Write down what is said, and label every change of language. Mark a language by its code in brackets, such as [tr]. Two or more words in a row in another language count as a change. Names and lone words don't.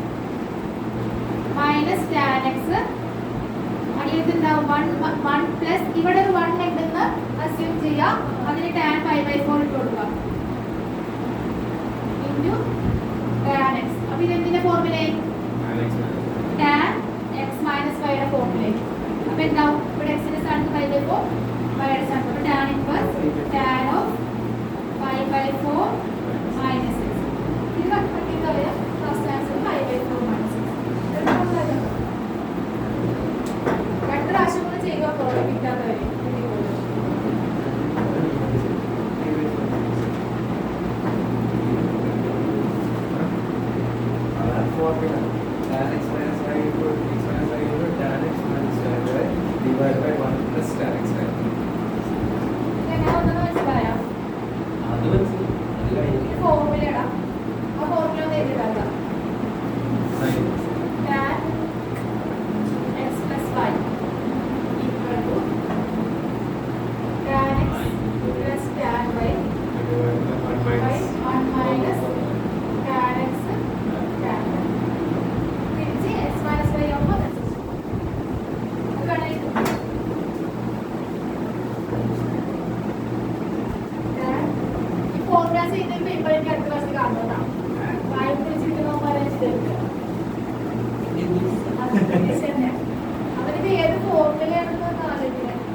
[ml] മൈനസ് [en] tan x [ml] അടിയിൽ എന്താവും 1 പ്ലസ് ഇവിടെ ഒരു 1 ഉണ്ടെന്ന് അസ്യൂം ചെയ്യാം അതിന് [en] tan pi 4 [ml] ഇട്ട് കൊടുക്കാം ഇൻറ്റു ഫോർമുലയും [en] tan x minus y [ml] യുടെ ഫോർമുലയും. അപ്പോൾ എന്താവും? ഇവിടെ x ന്റെ സ്ഥാനത്ത് [en] y by 4, [ml] y യുടെ സ്ഥാനത്ത് അപ്പോൾ [en] tan inverse tan of y by 4 minus x. [ml] ഇത് കട്ടിട്ട് വരാം. [en] first answer y by 4 minus x. [ml] രണ്ട് പ്രാവശ്യം കൂടെ ചെയ്യുക പ്രോബ്ലം കിട്ടാത്തവരെ. [en] Tan x minus y equal x minus y equal tan x minus tan y divided by 1 plus tan x y. [ml] എങ്ങനെ ഒന്നും മനസ്സിലായോ? അത് ഈ ഫോർമുലയുടെ ആ ഫോർമുല ഒന്ന് എഴുതിയിട്ടാണ് [en] tan x plus y equal to tan x plus tan y by 1 minus tan x tan y. [ml] തിരിച്ച് [en] x minus y [ml] ആവുമ്പോൾ ഈ ഫോർമുല ചെയ്യുന്നതിന് പേപ്പർ എനിക്ക് അടുത്ത ക്ലാസ്സിൽ കാണുന്നതാണ്. വായ്പ പിടിച്ചിരിക്കുന്ന അവരിത് ഏത് ഫോർമുലയാണെന്ന് ആലോചിക്കുന്നത്.